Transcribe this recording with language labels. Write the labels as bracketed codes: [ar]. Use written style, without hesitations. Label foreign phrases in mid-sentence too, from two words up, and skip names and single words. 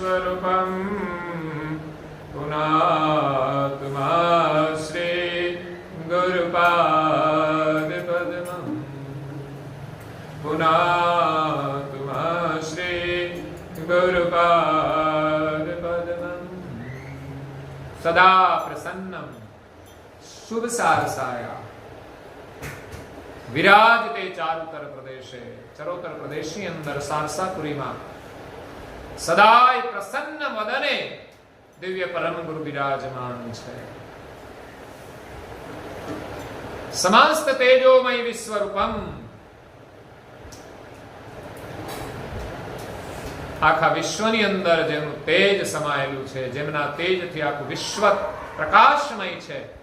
[sa] रूपम पुनातुमाश्री गुरुपाद पद्मम पुनातुमाश्री गुरुपाद पद्मम सदा प्रसन्नम शुभ सारसाया विराजते चारुतर प्रदेशे [gu] ચરોતર પ્રદેશની અંદર સારસાપુરીમાં સદાય પ્રસન્ન વદને દિવ્ય પરમ ગુરુ વિરાજમાન છે. [sa] સમસ્ત તેજોમય વિશ્વરૂપમ [gu] આખા વિશ્વની અંદર જેનું તેજ સમાયેલું છે, જેમના તેજથી આખું વિશ્વ પ્રકાશમય છે.